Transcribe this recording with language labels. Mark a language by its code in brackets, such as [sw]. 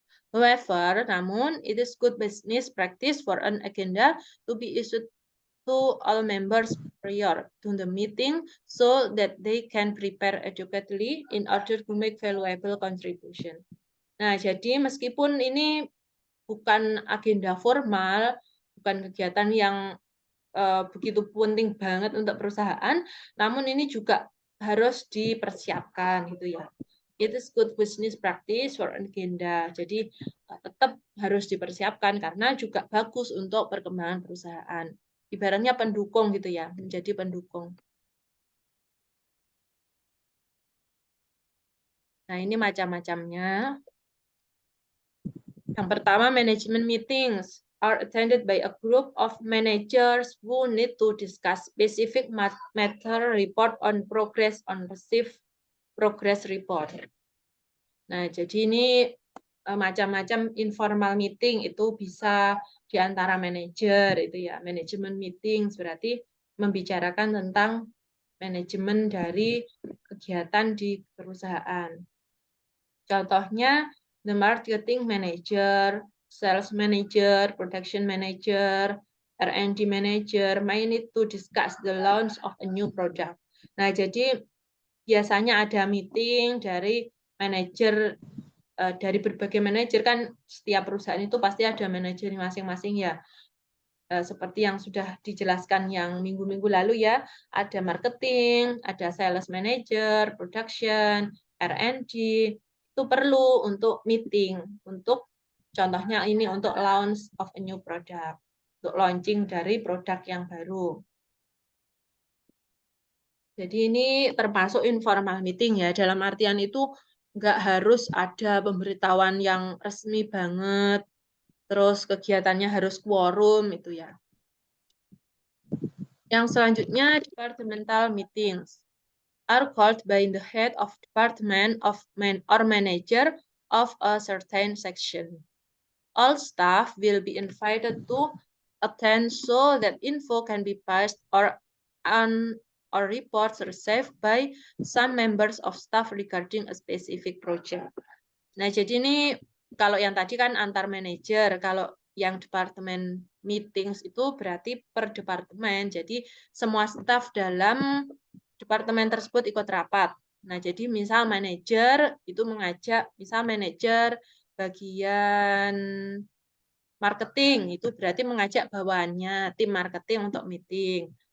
[en] However, [id] namun [en] it is good business practice for an agenda to be issued to all members prior to the meeting so that they can prepare adequately in order to make valuable contribution. [id] Nah, jadi meskipun ini bukan agenda formal, bukan kegiatan yang begitu penting banget untuk perusahaan, namun ini juga harus dipersiapkan gitu ya. [en] It is good business practice for agenda. [id] Jadi tetap harus dipersiapkan karena juga bagus untuk perkembangan perusahaan. Ibaratnya pendukung gitu ya, menjadi pendukung. Nah, ini macam-macamnya. Yang pertama, [en] management meetings are attended by a group of managers who need to discuss specific matter, report on progress on received progress report. [id] Nah, jadi ini macam-macam informal meeting itu bisa di antara manajer itu ya. [en] Management meetings [id] berarti membicarakan tentang manajemen dari kegiatan di perusahaan. Contohnya [en] the marketing manager, sales manager, production manager, R&D manager may need to discuss the launch of a new product. [id] Nah, jadi biasanya ada meeting dari manajer dari berbagai manajer, kan setiap perusahaan itu pasti ada manajer masing-masing ya. Seperti yang sudah dijelaskan yang minggu-minggu lalu ya, ada marketing, ada sales manager, production, R&D, itu perlu untuk meeting, untuk contohnya ini untuk [en] launch of a new product, [id] untuk launching dari produk yang baru. Jadi ini termasuk informal meeting ya, dalam artian itu nggak harus ada pemberitahuan yang resmi banget, terus kegiatannya harus quorum itu ya. Yang selanjutnya [en] departmental meetings are called by the head of department or manager of a certain section. All staff will be invited to attend so that info can be passed or reports received by some members of staff regarding a specific project. [id] Nah, jadi ini kalau yang tadi kan antar manajer, kalau yang departemen meetings itu berarti per departemen. Jadi semua staf dalam departemen tersebut ikut rapat. Nah, jadi misal manajer itu mengajak, misal manajer bagian marketing itu berarti mengajak bawahannya tim marketing untuk meeting.